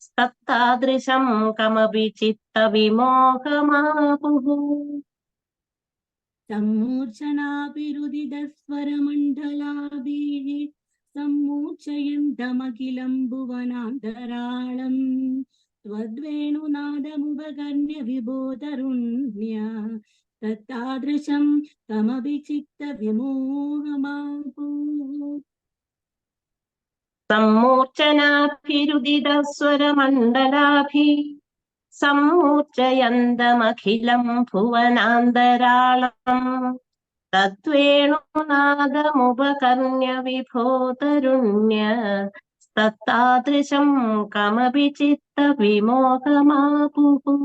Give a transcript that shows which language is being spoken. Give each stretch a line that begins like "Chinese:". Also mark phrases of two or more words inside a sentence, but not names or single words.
Sanskrit: തത്താദൃശം കമപി ചിത്തവിമോഹമാപുഃ. സമ്മൂർച്ഛനാഭിരുദിതസ്വരമണ്ഡലാഭിः സമ്മൂർച്ഛയന്തമഖിലം ഭുവനാന്തരാളം त्वद्वेणुनादमुपकर्ण्य विभोतरुण्य तत्तादृशं कमपि चित्तविमोहमापुः. സമ്മൂർച്ഛനാഭിരുദിതസ്വരമണ്ഡലാഭിः സമ്മൂർച്ഛയന്തമഖിലം ഭുവനാന്തരാളം തദ്വേണുനാദമുപകർണ്യ വിഭോതരുണ്യ തത്താദൃശം കമപി ചിത്തവിമോഹമാപുഃ.